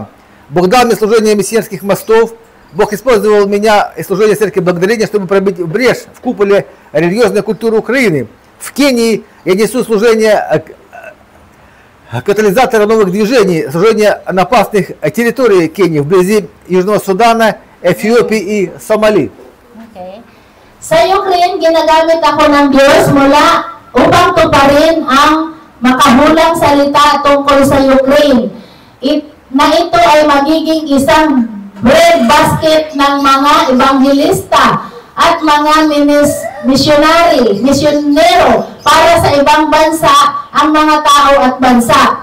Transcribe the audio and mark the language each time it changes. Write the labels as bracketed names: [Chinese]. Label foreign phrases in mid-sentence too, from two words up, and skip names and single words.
[Russian] Бог дал мне служение миссионерских мостов. Бог использовал меня и служение церкви благодарения, чтобы пробить брешь в куполе религиозной культуры Украины. В Кении я несу служение катализатора новых движений, служение на опасных территориях Кении, вблизи Южного Судана, Эфиопии и Сомали. Okay. [Filipino] Sa Ukraine, ginagamit ako ng Diyos mula upang tuparin ang makahulang salita tungkol sa Ukraine. Na ito ay magiging isang [English] bread basket [Filipino] ng mga evangelista at mga misyonero para sa ibang bansa ang mga tao at bansa.